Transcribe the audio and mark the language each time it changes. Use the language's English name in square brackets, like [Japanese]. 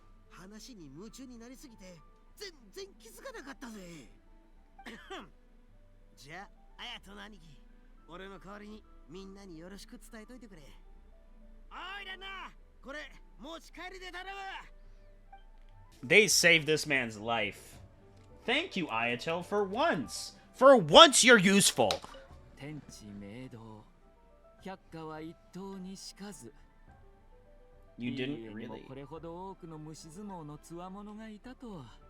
[Japanese] 話に夢中になりすぎて全然気づかなかったぜ。じゃあ綾人の兄貴、俺の代わりにみんなによろしく伝えといてくれ。おいらな、これ持ち帰りで頼む。 [English] They saved this man's life. Thank you, Ayato, for once. For once you're useful. [Japanese] 天地明道、百花は一刀にしかず。 [English] You didn't [Japanese] いいえ、 [English] really. [Japanese] これほど多くの虫相撲の強者がいたとは。